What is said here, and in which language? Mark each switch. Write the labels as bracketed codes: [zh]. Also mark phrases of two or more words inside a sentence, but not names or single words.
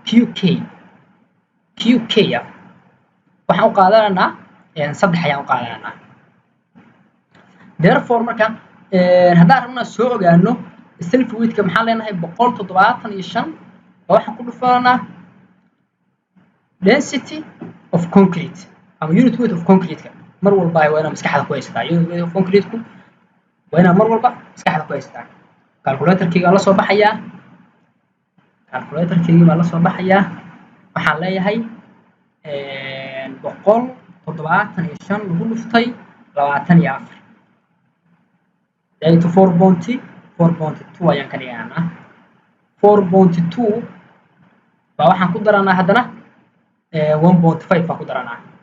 [so] qk waxaan u qaadanaynaa 3 ayaan u qaadanaynaa therefore marka haddaan rabnaa soo ogaano [en] self weight-ka [so] maxaan leenahay 175 oo waxaan ku dhufanaa [en] density of concrete [so] ama [en] unit weight of concrete-ka [so] mar walba waa inaan maskaxda ku haysataa [en] unit weight of concrete-ku [so] waa inaan mar walba maskaxda ku haysataa calculator-kayga la soo baxayaa waxaan leeyahay 175 lagu dhuftay 24 dayto 4.2 ayaan ka dhigaynaa 4.2 baa waxaan ku daranaa haddana 1.5 baa ku daranaa